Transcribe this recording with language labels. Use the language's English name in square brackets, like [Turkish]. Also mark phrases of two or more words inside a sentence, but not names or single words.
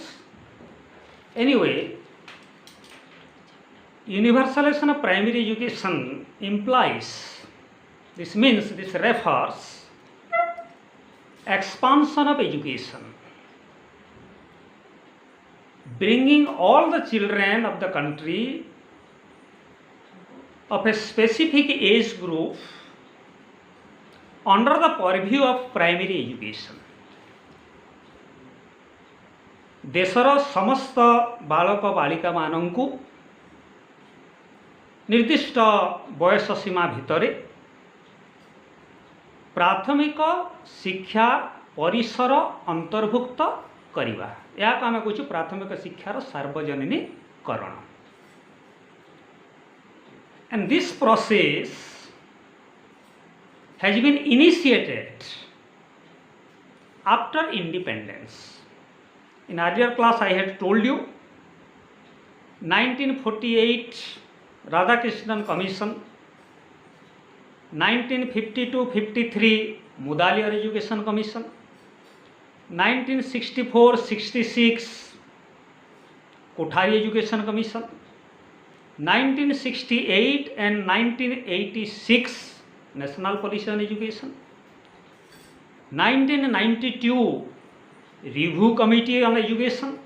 [English] Anyway, universalization of primary education implies, this means, this refers expansion of education, bringing all the children of the country of a specific age group under the purview of primary education. [Odia] ଦେଶର ସମସ୍ତ ବାଳକ ବାଳିକା ମାନଙ୍କୁ ନିର୍ଦ୍ଦିଷ୍ଟ ବୟସ ସୀମା ଭିତରେ ପ୍ରାଥମିକ ଶିକ୍ଷା ପରିସର ଅନ୍ତର୍ଭୁକ୍ତ କରିବା, ଯା ଆମେ କହୁ ପ୍ରାଥମିକ ଶିକ୍ଷାର ସାର୍ବଜନୀକରଣ. [English] And this process has been initiated after independence. In earlier class I had told you 1948 Radhakrishnan Commission, 1952-53 Mudaliar Education Commission, 1964-66 Kothari Education Commission, 1968 and 1986 National Policy on Education, 1992 Review Committee on Education.